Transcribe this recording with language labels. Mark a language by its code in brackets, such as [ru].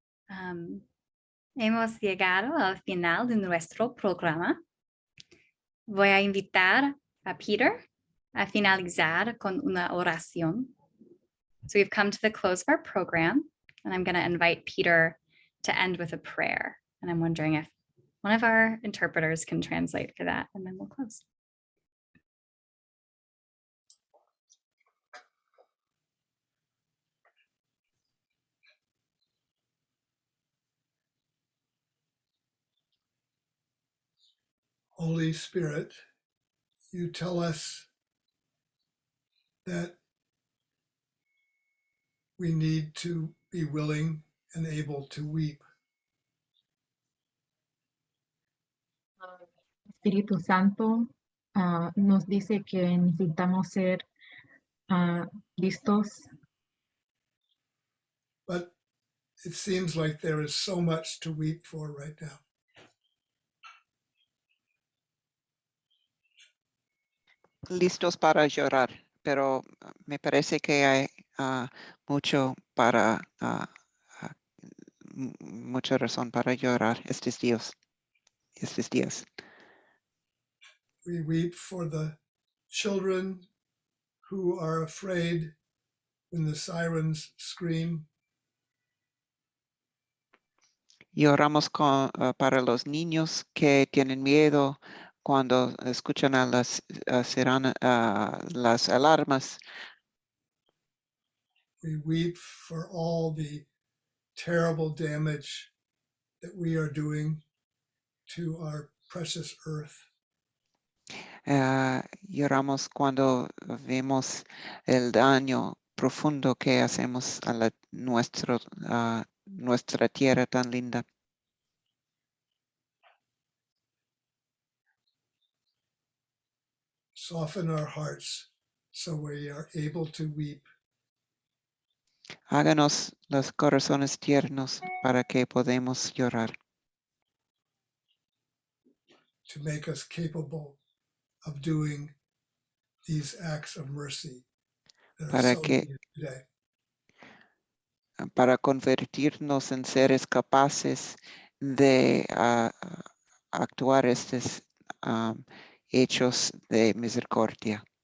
[es] Hemos llegado al final de nuestro programa. Voy a invitar a Peter a finalizar con una oración. [en] So we've come to the close of our program, and I'm going to invite Peter to end with a prayer. And I'm wondering if one of our interpreters can translate for that, and then we'll close. Holy Spirit, you tell us that we need to be willing and able to weep. [es] Espíritu Santo nos dice que necesitamos ser listos, [en] But it seems like there is so much to weep for right now. [es] Listos para llorar, pero me parece que hay mucha razón para llorar estos días. [en] We weep for the children who are afraid when the sirens scream. [es] Lloramos para los niños que tienen miedo cuando escuchan a las alarmas. [en] We weep for all the terrible damage that we are doing to our precious earth. [es] Lloramos cuando vemos el daño profundo que hacemos a nuestra tierra tan linda. [en] Soften our hearts so we are able to weep. [es] Háganos los corazones tiernos para que podamos llorar. [en] To make us capable of doing these acts of mercy that are so needed today. [es] Para convertirnos en seres capaces de actuar estos hechos de misericordia.